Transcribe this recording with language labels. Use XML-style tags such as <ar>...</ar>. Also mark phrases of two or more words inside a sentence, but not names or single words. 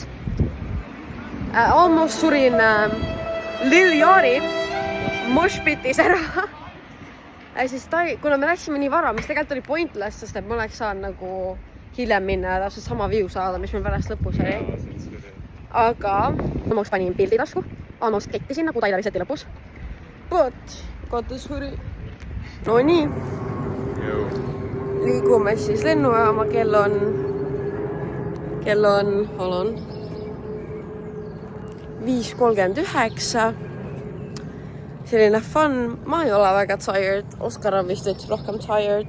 <et>Almost surin Lil Yari moshpitis ära. Siis kuna me läksime nii vara, mis tegelikult oli pointless, sest et ma oleks saanud nagu hiljem minna ja täpselt sama view saada, mis meil pärast lõpus oli. Aga almost panin pildi tasku, almost kettisin nagu Tyleri seti lõpus.</et> <en>But, got this hoodie.</en> <et>No nii. Liigume siis lennujaama, kell on 5:39. Selline fun, ma ei ole väga tired, Oskar on vist veits rohkem tired.</et>